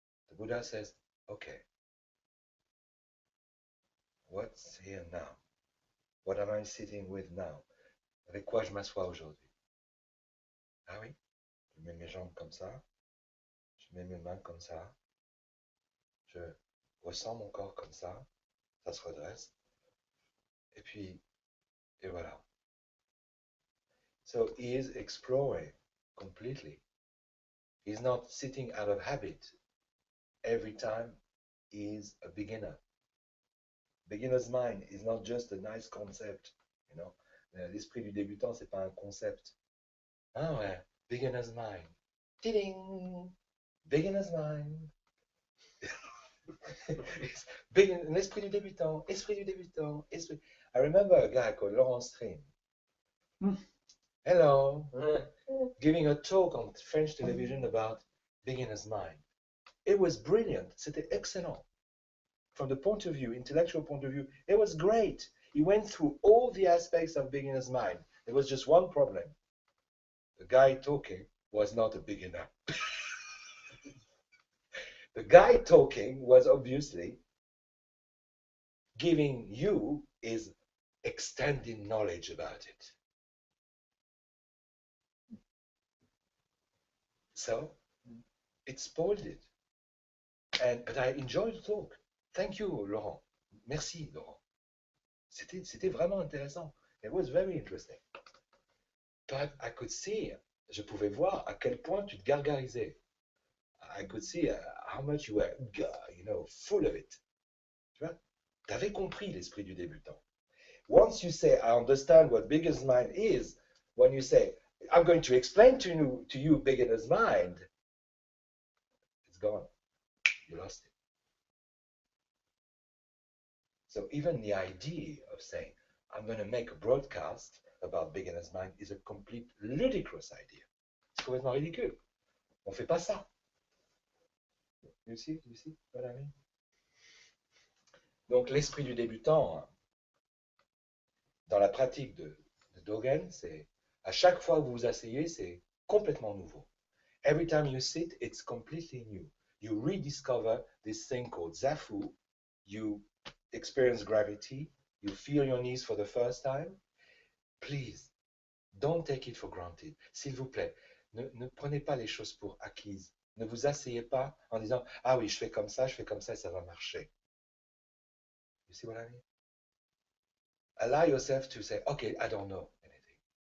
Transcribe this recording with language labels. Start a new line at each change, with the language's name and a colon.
English: The Buddha says, okay, what's here now? What am I sitting with now?
French: Avec quoi je m'assois aujourd'hui? Ah oui, je mets mes jambes comme ça, je mets mes mains comme ça, je ressens mon corps comme ça se redresse, et puis, et voilà.
English: So he is exploring completely. He's not sitting out of habit every time he is a beginner. Beginner's mind is not just a nice concept,
French: L'esprit du débutant, c'est pas un concept. Ah ouais,
English: beginner's mind. Ding! Beginner's mind.
French: L'esprit du débutant, esprit du débutant, esprit.
English: I remember a guy called Laurent Stream. Hello. Giving a talk on French television about beginner's mind. It was brilliant.
French: C'était excellent.
English: From the point of view, intellectual point of view, it was great. He went through all the aspects of beginner's mind. There was just one problem. The guy talking was not a beginner. The guy talking was obviously giving you his extended knowledge about it. So it spoiled it. But I enjoyed the talk. Thank you, Laurent.
French: Merci, Laurent. C'était vraiment intéressant.
English: It was very interesting. But I could see,
French: je pouvais voir à quel point tu te gargarisais.
English: I could see how much you were, full of it.
French: Tu vois? Tu avais compris l'esprit du débutant.
English: Once you say, I understand what beginner's mind is, when you say, I'm going to explain to you beginner's mind, it's gone. You lost it. So even the idea of saying, I'm going to make a broadcast about beginner's mind is a complete ludicrous idea.
French: C'est complètement ridicule. On ne fait pas ça.
English: You see what I mean?
French: Donc l'esprit du débutant, dans la pratique de Dogen, c'est à chaque fois que vous vous asseyez, c'est complètement nouveau.
English: Every time you sit, it's completely new. You rediscover this thing called Zafu. You experience gravity. You feel your knees for the first time. Please, don't take it for granted.
French: S'il vous plaît, ne prenez pas les choses pour acquises. Ne vous asseyez pas en disant « Ah oui, je fais comme ça et ça va marcher. »
English: You see what I mean? Allow yourself to say, okay, I don't know anything.